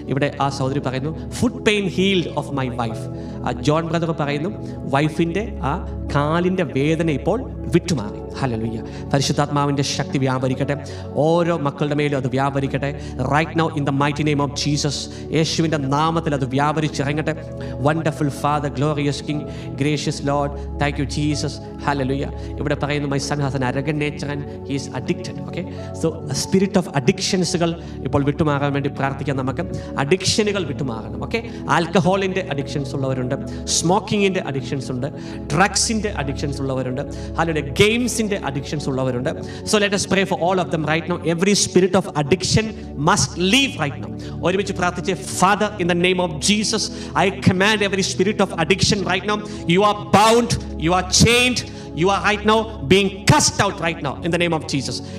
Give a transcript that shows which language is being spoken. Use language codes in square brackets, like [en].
[ml] ഇവിടെ ആ സഹോദരി പറയുന്നു [en] foot pain healed of my wife. [ml] John brother പറയുന്നു വൈഫിൻ്റെ ആ കാലിൻ്റെ വേദന ഇപ്പോൾ വിട്ടുമാറി. ഹല്ലേലൂയ. പരിശുദ്ധാത്മാവിൻ്റെ ശക്തി വ്യാപരിക്കട്ടെ, ഓരോ മക്കളുടെ മേലും അത് വ്യാപരിക്കട്ടെ. [en] right now in the mighty name of Jesus, [ml] യേശുവിൻ്റെ നാമത്തിൽ അത് വ്യാപരിച്ചിറങ്ങട്ടെ. [en] Wonderful Father, glorious King, gracious Lord, thank you Jesus. Hallelujah. [ml] ഇവിടെ പറയുന്നു [en] My son has an arrogant nature and he is addicted. Okay, so spirit of [ml] അഡിക്ഷൻസുകൾ ഇപ്പോൾ വിട്ടുമാറാൻ വേണ്ടി പ്രാർത്ഥിക്കാം. നമുക്ക് അഡിക്ഷനുകൾ വിട്ടുമാറണം. Okay, ആൽക്കഹോളിൻ്റെ addictions ഉള്ളവരുണ്ട്, സ്മോക്കിങ്ങിൻ്റെ അഡിക്ഷൻസ് ഉണ്ട്, ഡ്രഗ്സിൻ്റെ അഡിക്ഷൻസ് ഉള്ളവരുണ്ട്, ഹല്ലേലൂയ, ഗെയിംസിൻ്റെ അഡിക്ഷൻസ് ഉള്ളവരുണ്ട്. [en] So let us pray for all of them right now. Every spirit of addiction must leave right now. [ml] ഒരുമിച്ച് പ്രാർത്ഥിച്ച്, [en] Father, in the name of Jesus, I command every spirit of addiction right now. You are bound, you are chained, you are right now being cast out right now in the name of Jesus.